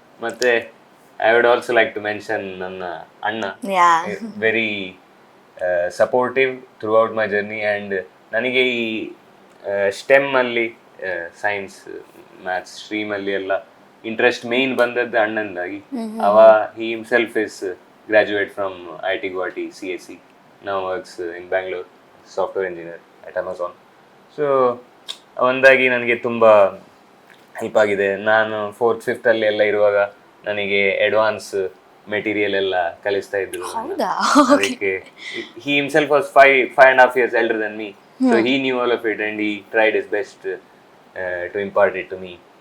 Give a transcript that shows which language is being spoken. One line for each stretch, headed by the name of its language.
Kannada: ಮತ್ತೆ
English: I would also like to mention
Kannada: ನನ್ನ ಅಣ್ಣ,
English: Very supportive throughout my journey.
Kannada: And ನನಗೆ ಈ ಸ್ಟೆಮ್ ಅಲ್ಲಿ ಸೈನ್ಸ್ ಮ್ಯಾಥ್ಸ್ ಸ್ಟ್ರೀಮ್ ಅಲ್ಲಿ ಎಲ್ಲ ಇಂಟ್ರೆಸ್ಟ್ ಮೇನ್ ಬಂದದ್ದು ಅಣ್ಣಂದಾಗಿ.
English: he himself is graduate from IIT Guwahati CSE, now works in Bangalore, software engineer at Amazon.
Kannada: So ಒಂದಾಗಿ ನನಗೆ ತುಂಬ ಹೆಲ್ಪ್ ಆಗಿದೆ. ನಾನು 4th 5th ಅಲ್ಲಿ ಎಲ್ಲ ಇರುವಾಗ ನನಗೆ ಅಡ್ವಾನ್ಸ್ ಮೆಟೀರಿಯಲ್ ಎಲ್ಲ ಕಲಿಸ್ತಾ ಇದ್ರು. ಅದಕ್ಕೆ
English: he himself was 5.5 years elder than me, so he knew all of it and he tried his best to impart it to me.